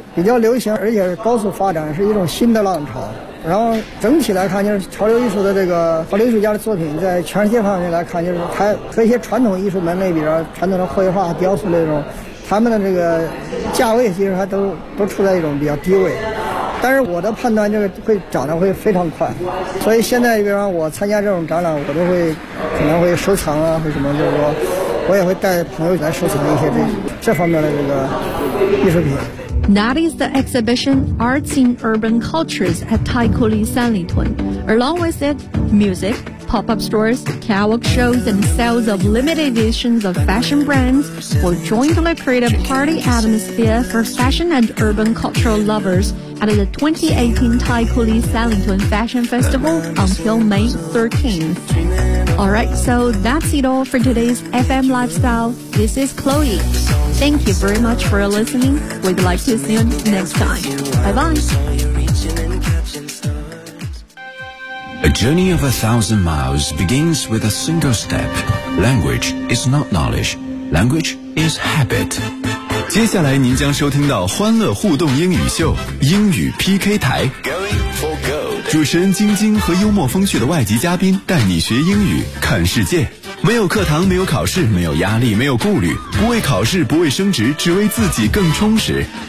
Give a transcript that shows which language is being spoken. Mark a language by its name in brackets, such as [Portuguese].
[Chinese] 比较流行，而且是高速发展，是一种新的浪潮。然后整体来看，就是潮流艺术的这个潮流艺术家的作品，在全世界范围来看，就是它和一些传统艺术门类，比如说传统的绘画、雕塑那种，他们的这个价位其实还都处在一种比较低位。但是我的判断就是会涨得会非常快，所以现在比方我参加这种展览，我都会可能会收藏啊，或什么，就是说我也会带朋友来收藏一些这方面的这个艺术品。 [English] That is the exhibition Arts in Urban Cultures at Taikoo Sanlitun. Along with it, music, pop-up stores, karaoke shows, and sales of limited editions of fashion brands will jointly create a party atmosphere for fashion and urban cultural lovers at the 2018 Taikoo Sanlitun Fashion Festival until May 13th. All right, so that's it all for today's FM Lifestyle. This is Chloe. Thank you very much for listening. We'd like to see you next time. Bye-bye. A journey of 1,000 miles begins with a single step. Language is not knowledge. Language is habit. [Chinese] 接下来您将收听到欢乐互动英语秀英语 PK 台。主持人晶晶和幽默风趣的外籍嘉宾带你学英语看世界。没有课堂，没有考试，没有压力，没有顾虑，不为考试，不为升职，只为自己更充实。